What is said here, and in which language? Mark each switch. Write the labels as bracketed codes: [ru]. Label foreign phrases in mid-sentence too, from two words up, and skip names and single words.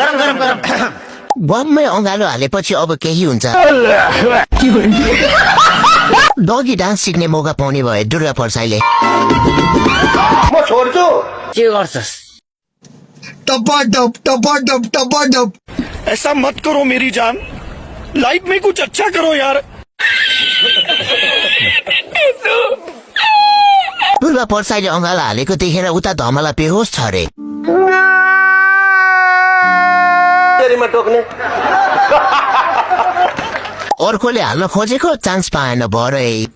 [ne] बममै अँगालो हालेपछि अब केही हुन्छ। [en] doggy dance [ne] सिक्ने मौका पाउने भए दुर्गा परसाईले। म छोड्छु। के गर्छस्? टपाटप टपाटप टपाटप। [hi] ऐसा मत करो मेरी जान, लाइफ में कुछ अच्छा करो यार। [ne] दुर्गा परसाईले अँगालो हालेको देखेर उता धमला बेहोस छ अरे। टोक्ने अर्कोले हाल्न खोजेको चान्स पाएन भरै।